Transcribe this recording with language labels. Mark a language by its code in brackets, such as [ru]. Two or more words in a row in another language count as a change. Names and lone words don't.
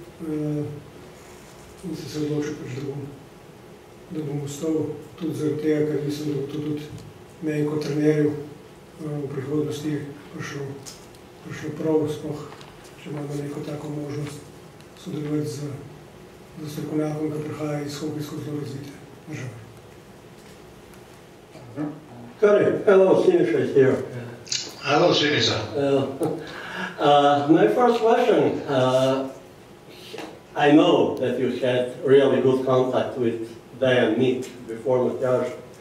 [sl] In se odločil pač, da bom ostal tudi zaradi tega, ker mislim, da bo to tudi meni kot trenerju v prihodnosti prišlo prav, sploh, če imamo neko tako možnost sodelovati z strokovnjakom, ki prihaja iz hokejsko zelo razvite države. [en] Kari, hello, Sinisa is here. Hello, Sinisa. My first question, I know that you had really good contact with Dejan Mik before Matjaž.